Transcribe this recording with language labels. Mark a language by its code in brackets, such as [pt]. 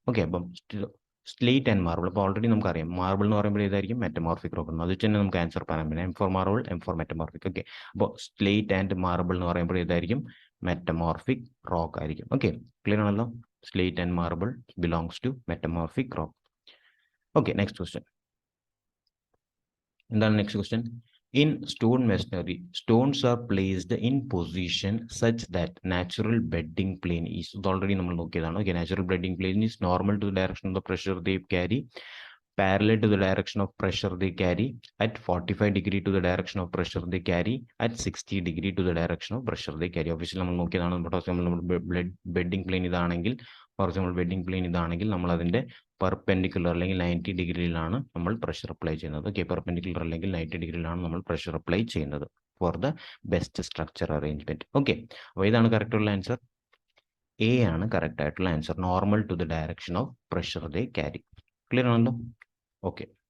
[ml] Okay, അപ്പം slate and marble അപ്പോൾ already നമുക്കറിയാം, മാർബിൾ എന്ന് പറയുമ്പോൾ ഏതായിരിക്കും? മെറ്റമോർഫിക് റോക്ക് എന്ന്. അത് വെച്ച് തന്നെ നമുക്ക് ആൻസർ പറയാൻ പറ്റും, [en] M for marble, M for metamorphic. [ml] Okay, അപ്പോൾ സ്ലേറ്റ് ആൻഡ് മാർബിൾ എന്ന് പറയുമ്പോൾ ഏതായിരിക്കും? മെറ്റമോർഫിക് റോക്ക് ആയിരിക്കും. ഓക്കെ, ക്ലിയർ ആണല്ലോ? [en] Slate and marble belongs to metamorphic rock. Okay, next question. And then next question. In stone masonry, stones are placed in position such that natural bedding plane is already [ml] നമ്മൾ നോക്കിയതാണ്. [en] Okay, natural bedding plane is normal to the direction of the pressure they carry, parallel to the direction of pressure they carry, at 45 degree to the direction of pressure they carry, at 60 degree to the direction of pressure they carry. [ml] Obviously നമ്മൾ നോക്കിയതാണ്. നമ്മൾ bedding plain ഇതാണെങ്കിൽ, for example bedding plain ഇതാണെങ്കിൽ നമ്മൾ അതിൻ്റെ perpendicular അല്ലെങ്കിൽ 90 ഡിഗ്രിയിലാണ് നമ്മൾ pressure apply ചെയ്യുന്നത്. ഓക്കെ, പെർപെൻഡിക്കുലർ അല്ലെങ്കിൽ 90 ഡിഗ്രിയിലാണ് നമ്മൾ പ്രഷർ അപ്ലൈ ചെയ്യുന്നത് [en] For the best structure arrangement. [ml] Okay, അപ്പോൾ ഇതാണ് കറക്റ്റ് ഉള്ള ആൻസർ. എ ആണ് കറക്റ്റ് ആയിട്ടുള്ള answer, [en] Normal to the direction of pressure they carry. [ml] Clear ആണല്ലോ? ഓക്കെ,